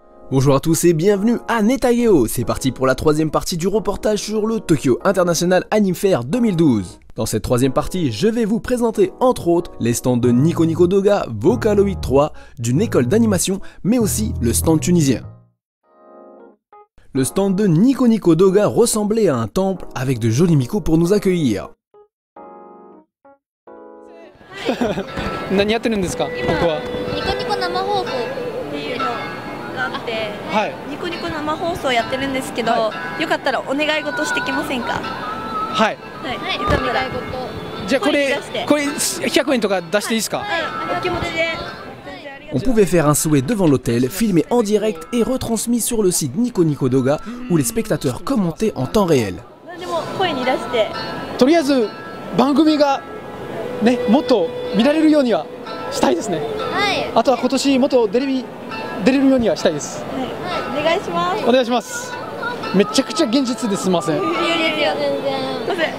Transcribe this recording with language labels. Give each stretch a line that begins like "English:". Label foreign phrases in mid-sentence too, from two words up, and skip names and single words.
French: Bonjour à tous et bienvenue à Netageo. C'est parti pour la troisième partie du reportage sur le Tokyo International Anime Fair 2012. Dans cette troisième partie, je vais vous présenter entre autres les stands de Nico Nico Doga, Vocaloid 3, d'une école d'animation, mais aussi le stand tunisien. Le stand de Nico Nico Doga ressemblait à un temple avec de jolis micos pour nous accueillir.
Japanese: 何やってるんですか、ここは。ニコニコ生放送っていうのがあって、はい。ニコニコ生放送やってるんですけど、よかったらお願い事してきませんか。はい。はい。よかったらじゃあこれ100円とか出していいですか。はい。お気持ちで。
French: On pouvait faire un souhait devant l'hôtel, filmé en direct et retransmis sur le site Nico Nico Doga où les spectateurs commentaient en temps réel.
Japanese: でも声に出して。とりあえず番組がね、もっと見られるようにはしたいですね。はい。あとは今年もっとテレビ出れるようにはしたいです。はい。お願いします。お願いします。めちゃくちゃ現実です。すみません。いいですよ全然。